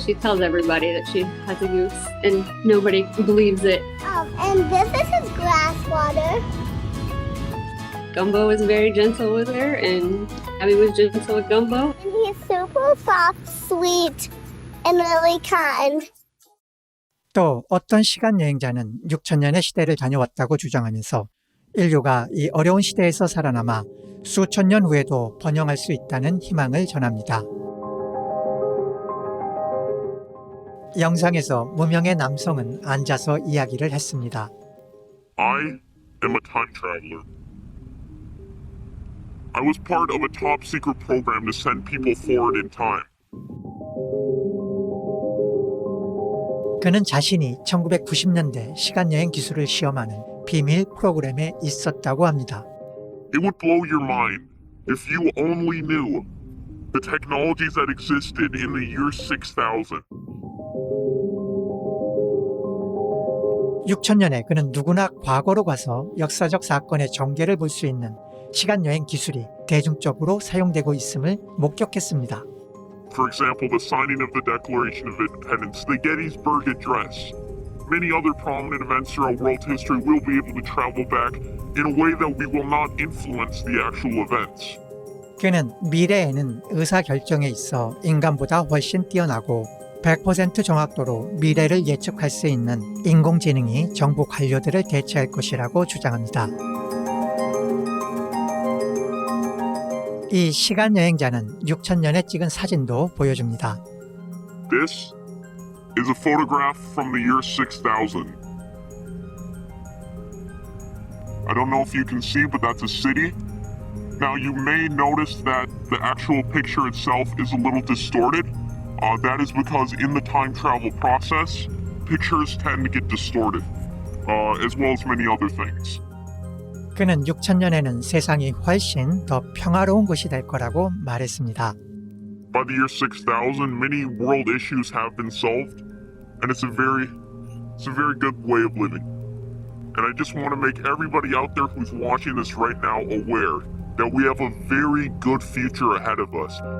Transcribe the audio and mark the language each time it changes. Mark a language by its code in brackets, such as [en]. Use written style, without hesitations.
[en] She tells everybody that she has a goose, and nobody believes it. And this is his grass water. Gumbo was very gentle with her, and Abby was gentle with Gumbo. And he's super soft, sweet, and really kind. [ko] 또 어떤 시간 여행자는 6천년의 시대를 다녀왔다고 주장하면서 인류가 이 어려운 시대에서 살아남아 수천 년 후에도 번영할 수 있다는 희망을 전합니다. 영상에서 무명의 남성은 앉아서 이야기를 했습니다. [en] I am a time traveler. I was part of a top secret program to send people forward in time. [ko] 그는 자신이 1990년대 시간여행 기술을 시험하는 비밀 프로그램에 있었다고 합니다. [en] It would blow your mind if you only knew the technologies that existed in the year 6000. [ko] 6000년에 그는 누구나 과거로 가서 역사적 사건의 전개를 볼 수 있는 시간여행 기술이 대중적으로 사용되고 있음을 목격했습니다. [en] For example, the signing of the Declaration of Independence, the Gettysburg Address. Many other prominent events throughout world history will be able to travel back in a way that we will not influence the actual events. [ko] 그는 미래에는 의사결정에 있어 인간보다 훨씬 뛰어나고 100% 정확도로 미래를 예측할 수 있는 인공지능이 정부 관료들을 대체할 것이라고 주장합니다. 이 시간여행자는 6000년에 찍은 사진도 보여줍니다. [en] This is a photograph from the year 6000. I don't know if you can see, but that's a city. Now you may notice that the actual picture itself is a little distorted. That is because in the time travel process, pictures tend to get distorted, as well as many other things. [ko] 그는 6000년에는 세상이 훨씬 더 평화로운 곳이 될 거라고 말했습니다. [en] By the year 6000, many world issues have been solved, and it's a very good way of living. And I just want to make everybody out there who's watching this right now aware that we have a very good future ahead of us.